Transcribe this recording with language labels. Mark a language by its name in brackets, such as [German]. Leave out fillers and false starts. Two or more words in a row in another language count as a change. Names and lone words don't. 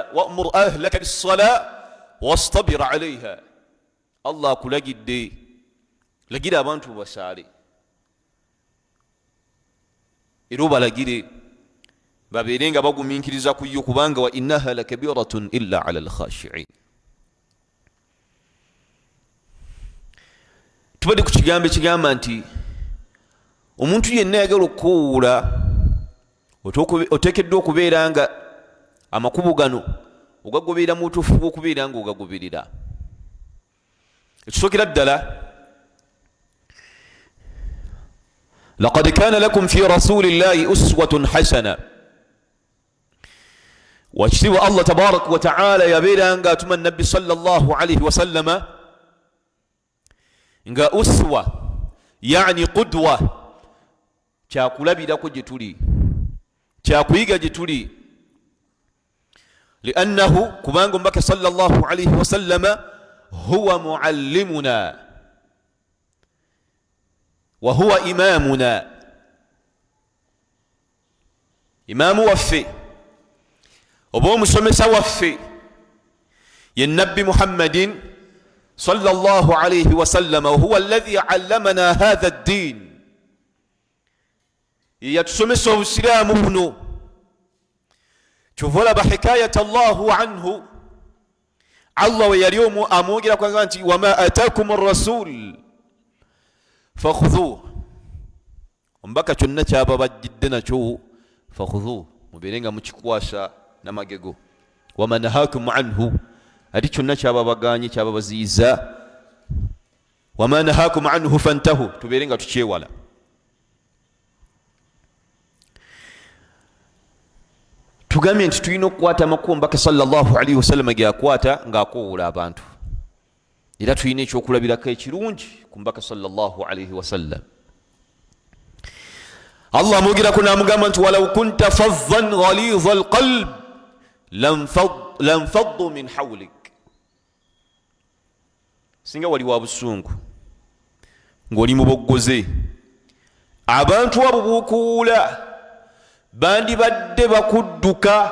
[Arabic] وأمر أهلك بالصلاة واصطبر عليها. [Ganda] Allah akulagidde, lagira abantu basaale era obalagire babeere nga bagumiikiriza ku yo, kubanga [Arabic] وإنها لكبيرة إلا على الخاشعين. [Ganda] Tubadde ku kigambo ekigamba nti omuntu yenna ayagala okuwuula oteekeddwa okubeera nga amakubo gano ogagoberera mu butuufu bw'okubeera nga ogagoberera. Ekisookera ddala, [Arabic] لقد كان لكم في رسول الله أسوة حسنة. [Ganda] Wakitiibwa Allah [Arabic] تبارك وتعالى [Ganda] yabeera nga atuma nabbi [Arabic] صلى الله عليه وسلم [Ganda] nga uswa, [Arabic] يعني قدوة, [Ganda] kyakulabirako gye tuli, kyakuyiga gye tuli. [Arabic] Liannahu, [Ganda] kubanga omubaka [Arabic] صلى الله عليه وسلم هو معلمنا وهو إمامنا, [Ganda] imaamu waffe oba omusomesa waffe ye nabbi [Arabic] Muhammadin صلى الله عليه وسلم وهو الذي علمنا هذا الدين, [Ganda] yatusomesa obusiraamu buno. Kyova olaba [Arabic] حكاية الله عنه, [Ganda] Allah we yali amwogera kwanga nti [Arabic] وما آتاكم الرسول فخذوه, [Ganda] omubaka kyonna kyaba bajjidde nakyo fakhudhuhu, mubeere nga mukikwasa namagego. [Arabic] وما نهاكم عنه, [Ganda] ati kyonna kyaba baganye, kyaba baziyiza, [Arabic] وما نهاكم عنه فانتهوا, [Ganda] tubeere nga tukyewala. Tugambye nti tulina okukwata amakubo omubaka [Arabic] صلى الله عليه وسلم [Ganda] ge yakwata ng'akoowoola abantu, era tulina ekyokulabirako ekirungi ku mubaka [Arabic] صلى الله عليه وسلم. [Ganda] Allah amwogerako n'amugamba nti [Arabic] ولو كنت فظا غليظ القلب لانفضوا من حولك, [Ganda] singa wali wa busungu ng'oli muboggoze, abantu abo b'okuwuula bandibadde bakudduka.